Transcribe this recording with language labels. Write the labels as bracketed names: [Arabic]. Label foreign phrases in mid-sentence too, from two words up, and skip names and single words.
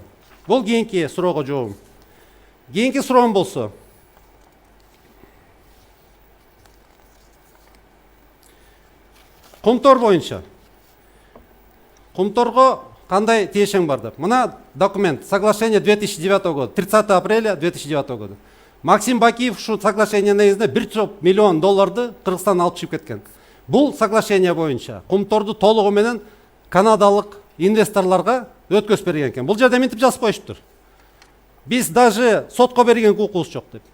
[Kyrgyz] Бул кийинки суроого жообум. Кийинки суроом болсо, Кумтор боюнча. Кумторго кандай тиешең бар деп. Мына документ, [Russian] соглашение 2009 года, 30 апреля 2009 года. [Kyrgyz] Максим Бакиев ушу соглашение негизинде 1 миллион долларды Кыргызстандан алып чыгып кеткен. Бул соглашение боюнча Кумторду толугу менен канадалык инвесторлорго өткөзүп берген экен. Бул жерде мынтип жазып коюштур. Биз даже сотко берген укугубуз жок деп.